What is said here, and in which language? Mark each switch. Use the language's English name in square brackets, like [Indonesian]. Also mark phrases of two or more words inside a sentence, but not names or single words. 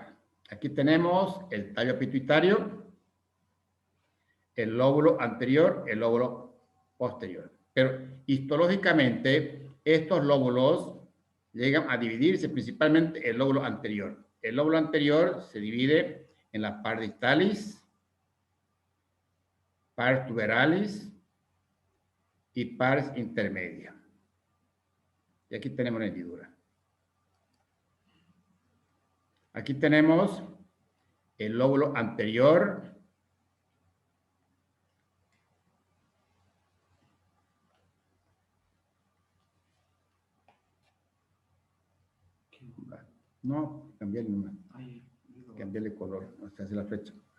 [Spanish] Aquí tenemos el tallo pituitario, el lóbulo anterior, el lóbulo posterior. Pero histológicamente, estos lóbulos llegan a dividirse principalmente el lóbulo anterior. El lóbulo anterior se divide en la [Latin] pars distalis, pars tuberalis [Spanish] y [Latin] pars intermedia. [Spanish] Y aquí tenemos la hendidura. Aquí tenemos el lóbulo anterior, no, cambié el número, cambié el color, hasta hace la flecha.